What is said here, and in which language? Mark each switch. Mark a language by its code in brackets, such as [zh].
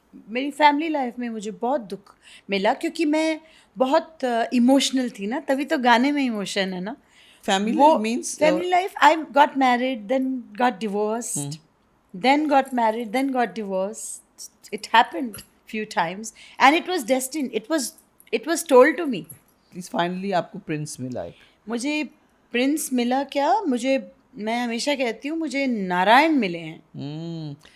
[hi] मेरी family life में मुझे बहुत दुख मिला क्योंकि मैं बहुत इमोशनल थी ना, तभी तो गाने में इमोशन है ना। फैमिली वो [en] Life means family life, I got married, then got divorced, then got married, then got divorced. It happened few times, and it was destined. It was told to me. [hi] Finally आपको Prince मिला एक। मुझे Prince मिला क्या, मैं हमेशा कहती हूँ मुझे नारायण मिले हैं।